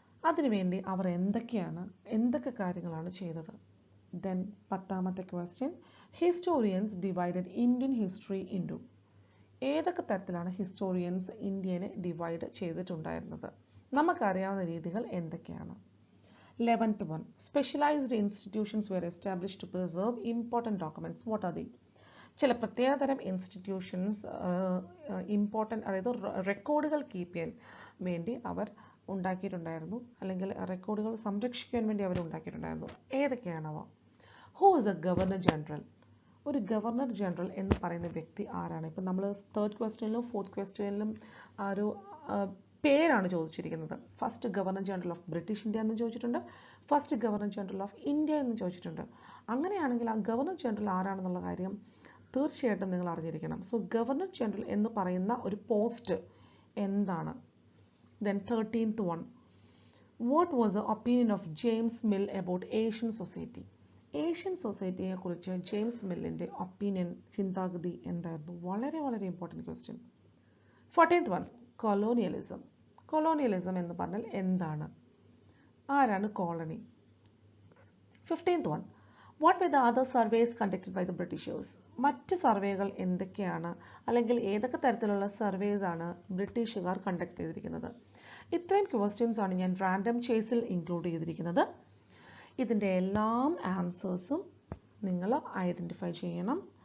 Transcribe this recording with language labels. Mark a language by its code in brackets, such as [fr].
[ml] അതിനുവേണ്ടി അവർ എന്തൊക്കെ കാര്യങ്ങളാണ് ചെയ്തത്? [en] then [ml] പത്താമത്തെ [en] Question, historians divided Indian history into. [ml] ഏതൊക്കെ തരത്തിലാണ് ഹിസ്റ്റോറിയൻസ് ഇന്ത്യനെ ഡിവൈഡ് ചെയ്തിട്ടുണ്ടായിരുന്നത്? നമുക്കറിയാവുന്ന രീതികൾ എന്തൊക്കെയാണ്? [en] 11th one, specialized institutions were established to preserve important documents. What are they? [ml] ചില പ്രത്യേകതരം ഇൻസ്റ്റിറ്റ്യൂഷൻസ് ഇമ്പോർട്ടൻ്റ്, അതായത് റെക്കോർഡുകൾ കീപ്പ് ചെയ്യാൻ വേണ്ടി അവർ ഉണ്ടാക്കിയിട്ടുണ്ടായിരുന്നു, അല്ലെങ്കിൽ റെക്കോർഡുകൾ സംരക്ഷിക്കാൻ വേണ്ടി അവർ ഉണ്ടാക്കിയിട്ടുണ്ടായിരുന്നു. ഏതൊക്കെയാണവ? [en] Who is a governor general? [ml] ഒരു ഗവർണർ ജനറൽ എന്ന് പറയുന്ന വ്യക്തി ആരാണ്? ഇപ്പം നമ്മൾ തേർഡ് ക്വസ്റ്റ്യനിലും ഫോർത്ത് ക്വസ്റ്റ്യനിലും ആ ഒരു പേരാണ് ചോദിച്ചിരിക്കുന്നത്. First governor general of British India എന്ന് ചോദിച്ചിട്ടുണ്ട്, first governor general of India എന്ന് ചോദിച്ചിട്ടുണ്ട്. അങ്ങനെയാണെങ്കിൽ ആ ഗവർണർ ജനറൽ ആരാണെന്നുള്ള കാര്യം തീർച്ചയായിട്ടും നിങ്ങൾ അറിഞ്ഞിരിക്കണം. സോ ഗവർണർ ജനറൽ എന്ന് പറയുന്ന ഒരു പോസ്റ്റ് എന്താണ്? [en] Then 13th one, what was the opinion of James Mill about Asian society? [ml] Asian സൊസൈറ്റിയെ കുറിച്ച് ജെയിംസ് മില്ലിൻ്റെ ഒപ്പീനിയൻ, ചിന്താഗതി എന്തായിരുന്നു? വളരെ വളരെ important question. 14th one, colonialism. Colonialism എന്ന് പറഞ്ഞാൽ എന്താണ്? ആരാണ് colony? [en] 15th one, what were the other surveys conducted by the Britishers? [ml] മറ്റ് സർവേകൾ എന്തൊക്കെയാണ്, അല്ലെങ്കിൽ ഏതൊക്കെ തരത്തിലുള്ള സർവേസ് ആണ് ബ്രിട്ടീഷുകാർ കണ്ടക്ട് ചെയ്തിരിക്കുന്നത്? ഇത്രയും ക്വസ്റ്റ്യൻസ് ആണ് ഞാൻ റാൻഡം ചേസിൽ ഇൻക്ലൂഡ് ചെയ്തിരിക്കുന്നത്. ഇതിൻ്റെ എല്ലാം ആൻസേഴ്സും നിങ്ങൾ ഐഡൻറ്റിഫൈ ചെയ്യണം.